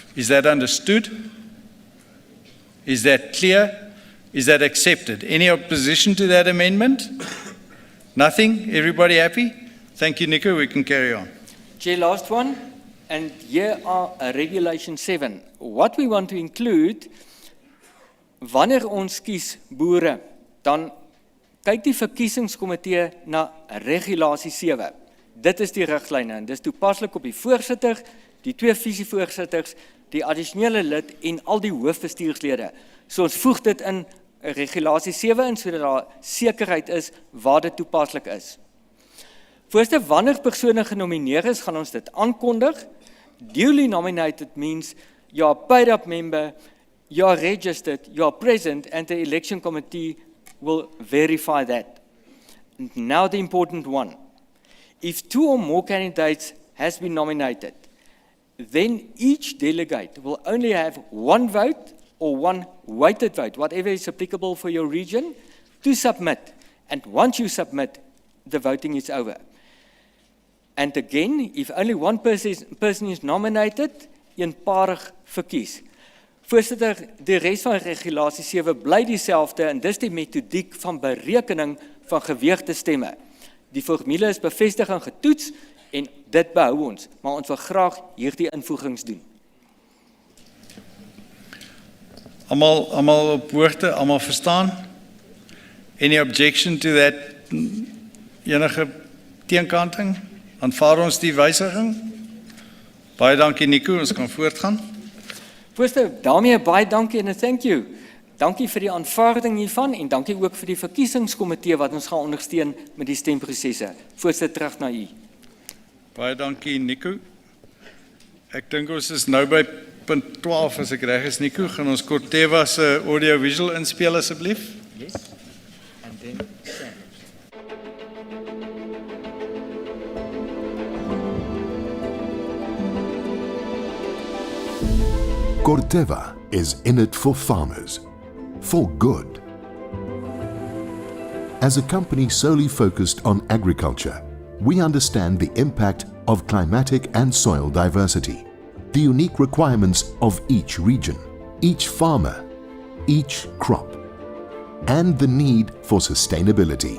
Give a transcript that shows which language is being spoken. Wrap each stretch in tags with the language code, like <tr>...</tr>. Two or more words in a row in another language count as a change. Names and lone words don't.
<en>Is that understood? Is that clear? Is that accepted? Any opposition to that amendment? Nothing? Everybody happy? Thank you, Nico. We can carry on. Chair, last one. And here are Regulation 7. What we want to include,</en> <af>wanneer ons kies boere, dan kyk die verkiesingskomitee na Regulasie 7. Dit is die riglyne en dis toepaslik op die voorsitter, die twee visievoorsitters, die addisionele lid en al die hoofbestuurslede. So ons voeg dit in Regulasie 7 in sodat daar sekerheid is waar dit toepaslik is. Voorste, wanneer persone genomineer is, gaan ons dit aankondig.</af> <en>Duly nominated means you are a paid up member, you are registered, you are present, and the election committee will verify that. Now the important one. If two or more candidates has been nominated, then each delegate will only have one vote or one weighted vote, whatever is applicable for your region, to submit. And once you submit, the voting is over. And again, if only one person is nominated,</en> <af>eenparig verkies. Voorsitter, die res van Regulasie 7 bly dieselfde en dis die metodiek van berekening van geweegde stemme. Die formule is bevestig en getoets en dit behou ons, maar ons wil graag hierdie invoegings doen. Almal op hoogte, almal verstaan?</af> <en>Any objection to that?</en> <af>Enige teenkanting? Aanvaar ons die wysiging? Baie dankie Nico, ons kan voortgaan. Voorsitter, daarmee baie dankie en</af> <en>thank you.</en> <af>dankie vir die aanvaarding hiervan en dankie ook vir die verkiesingskomitee wat ons gaan ondersteun met die stemprosesse. Voorsitter, terug na u. Baie dankie Nico. Ek dink ons is nou by punt 12 as ek reg is Nico. Gaan ons Corteva se audio-visual inspel asseblief?</af> <en>Yes. And then Sam. Corteva is in it for farmers, for good. As a company solely focused on agriculture, we understand the impact of climatic and soil diversity, the unique requirements of each region, each farmer, each crop, and the need for sustainability.</en>